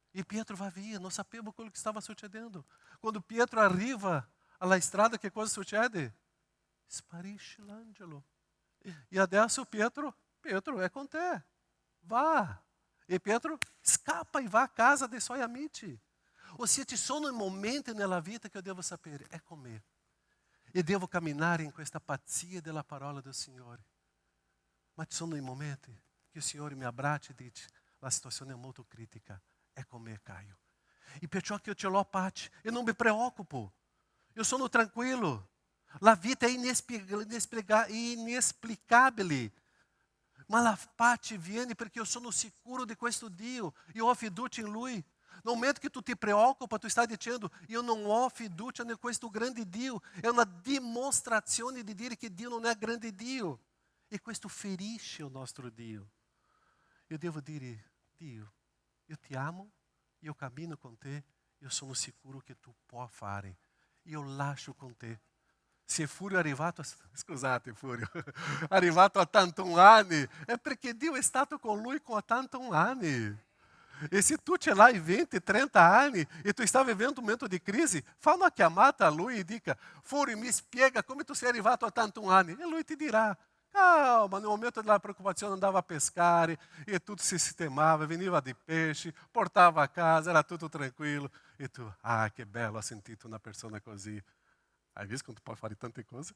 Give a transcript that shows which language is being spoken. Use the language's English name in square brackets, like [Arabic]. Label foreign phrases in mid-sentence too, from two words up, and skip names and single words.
[Italian] E Pietro va via, non sapeva quello che stava succedendo. Quando Pietro arriva alla strada, che cosa succede? Sparisce l'angelo. E adesso Pietro è con te. Vá. E Pietro scappa e va a casa dei suoi amici. [Portuguese] Ou seja, [Italian] ci sono momenti nella vita che io devo sapere, è con me. E devo camminare in questa pazzia della parola del Signore. Ma ci sono i momenti che il Signore mi abbraccia e dice, la situazione è molto critica, è con me, Caio. E perciò che io ce l'ho pace, eu non mi preoccupo, eu sono tranquillo. La vita è inesplicabile, ma la pace viene perché io sono sicuro di questo Dio, io ho fiducia in Lui. [Portuguese] No momento que tu te preocupa, tu está dizendo, eu não [Italian] ho fiducia [Portuguese] em [Italian] questo grande Dio. [Portuguese] É uma demonstração de dizer que Dio não é grande Dio. [Italian] E questo ferisce o nostro Dio. Eu devo dire, Dio, [Portuguese] eu te amo, [Italian] eu cammino com te, eu sono sicuro che tu puoi fare. Io lascio con te. Se Furio è arrivato, scusate Furio, arrivato a 81 anni, è perché Dio è stato con lui con 81 anni. E se tu ce l'hai 20, 30 anni e [Portuguese] tu está vivendo um momento de crise, [Italian] fa uma chiamata a lui e dica, Furio, mi spiega come tu sei arrivato a 81 anni. E lui ti dirà, calma, [Portuguese] no momento [Italian] della preoccupazione andava a pescare e tutto si sistemava, veniva di pesce, portava a casa, era tutto tranquillo. E tu, che bello, ho sentito una persona così. Hai visto quando [Portuguese] tu pode [Italian] fare tante cose?